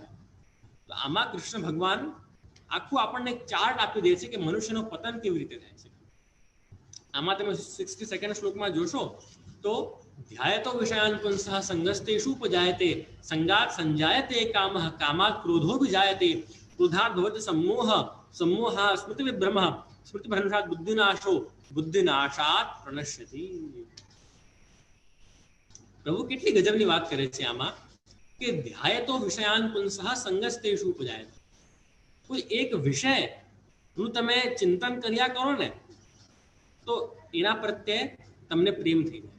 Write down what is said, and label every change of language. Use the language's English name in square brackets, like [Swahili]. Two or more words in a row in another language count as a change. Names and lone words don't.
[Gujarati] તો આમાં કૃષ્ણ ભગવાન આખું આપણને એક ચાર્ટ આપી દે છે કે મનુષ્યનો પતન કેવી રીતે થાય છે. આમાં તમે 62nd શ્લોકમાં જોશો તો [Sanskrit] ધ્યાયતો વિષયાન પુંસઃ સંગસ્તેષુ ઉપજાયતે સંગાત સંજાયતે કામઃ કામાત ક્રોધો વિજાયતે ક્રોધાત ભવતિ सम्मोह सम्मोहात् स्मृति विभ्रमः स्मृति भ्रंशात् बुद्धिनाशो बुद्धिनाशात् प्रणश्यति. [Gujarati] પ્રભુ કેટલી ગજબની વાત કરે છે આમાં કે [Sanskrit] ધ્યાયતો વિષયાન પુંસઃ સંગસ્તેષુ ઉપજાયતે. [Gujarati] કોઈ એક વિષયનું તમે ચિંતન કર્યા કરો ને તો એના પ્રત્યે તમને પ્રેમ થઈ જાય.